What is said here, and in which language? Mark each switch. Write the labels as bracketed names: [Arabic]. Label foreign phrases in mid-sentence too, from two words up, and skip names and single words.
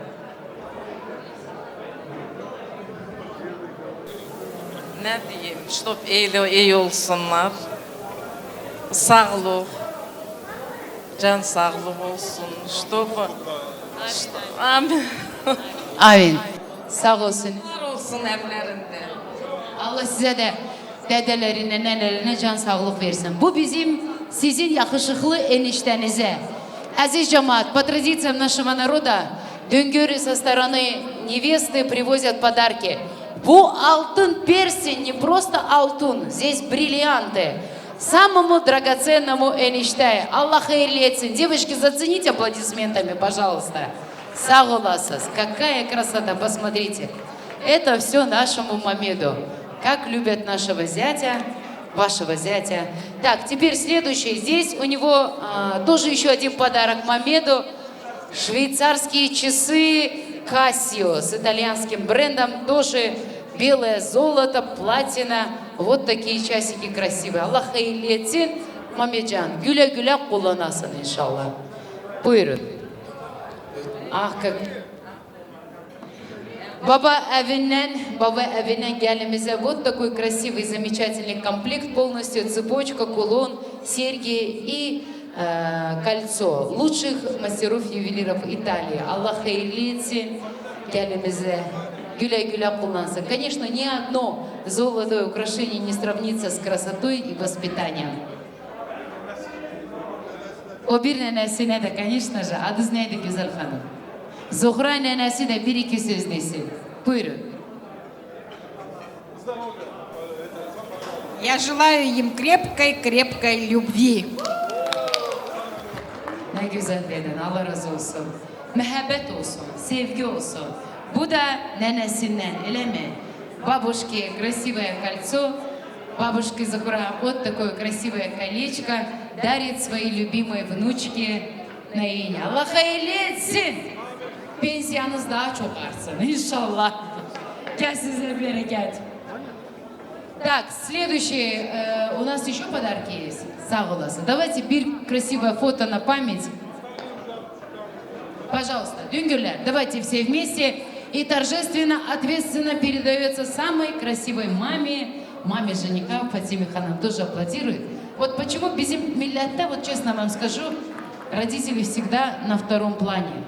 [Turkish] Ne diyeyim, чтоб iyi olsunlar, sağlık, can sağlık olsun, amin. Amin. Sağ olsun. Var olsun evlerinde. Allah size de dedelerine, nenelerine can sağlık versin. Bu bizim sizin yakışıklı eniştenize. Aziz cemaat, [Russian] по традициям нашего народа, düngörü со стороны невесты привозят подарки. [Turkish] Bu altın [Russian] перстень не просто алтын, здесь бриллианты. Самому драгоценному [Turkish] enişte. Allah hayırlı etsin. [Russian] Девочки, зацените аплодисментами, пожалуйста. [Turkish] Сağ olasınız. [Russian] Какая красота, посмотрите. Это все нашему Мамеду. Как любят нашего зятя, вашего зятя. Так, теперь следующий. Здесь у него тоже еще один подарок Мамеду. Швейцарские часы Casio с итальянским брендом. Тоже белое золото, платина. Вот такие часики красивые. [Turkish] Аллах hayırlı etsin. Мамеджан, güle güle kullanasın inşallah. Buyurun. Ah, как... Baba evinden gelimize [Russian] вот такой красивый, замечательный комплект, полностью цепочка, кулон, серьги и кольцо лучших мастеров-ювелиров Италии. [Turkish] Allah hayırlı etsin gelimize. Güle güle kullansın. [Russian] Конечно, ни одно золотое украшение не сравнится с красотой и воспитанием. [Turkish] O bir nenesine de, [Russian] конечно же, [Turkish] adınız neydi güzel hanım? Zuhra nenesi de bir iki söz desin. Buyurun. [Russian] Я желаю им крепкой любви. [Turkish] Ne güzel dedin, Allah razı olsun. Muhabbet olsun, sevgi olsun. Bu da nenesinden, öyle mi? [Russian] Бабушке красивое кольцо, бабушка Захура вот такое красивое колечко дарит своей любимой внучке Наине. [Turkish] Allah hayırlı etsin. Pensiyanız daha çok artsın inşallah. Gel size bereket. [Russian] Так, следующий, у нас еще подарки есть. [Turkish] Сağ olasın. [Russian] Давайте bir красивое фото на память. Пожалуйста, düngürler, давайте все вместе. И торжественно, ответственно передается самой красивой маме жениха Фатиме Ханам. Тоже аплодирует. Вот почему без миллята, вот честно вам скажу, родители всегда на втором плане.